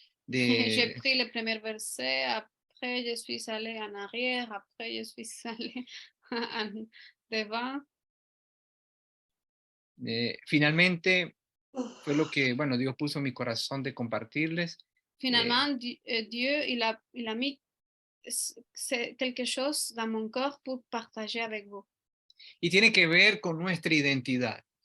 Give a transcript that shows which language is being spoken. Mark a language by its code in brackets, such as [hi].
[fr] J'ai pris le premier verset, après je suis allé en arrière, après je suis allé en devant. [es] Finalmente fue lo que, bueno, Dios puso en mi corazón de compartirles. [fr] Finalement, Dieu, il a mis quelque chose dans mon corps pour partager avec vous. [es] Y tiene que ver con nuestra identidad.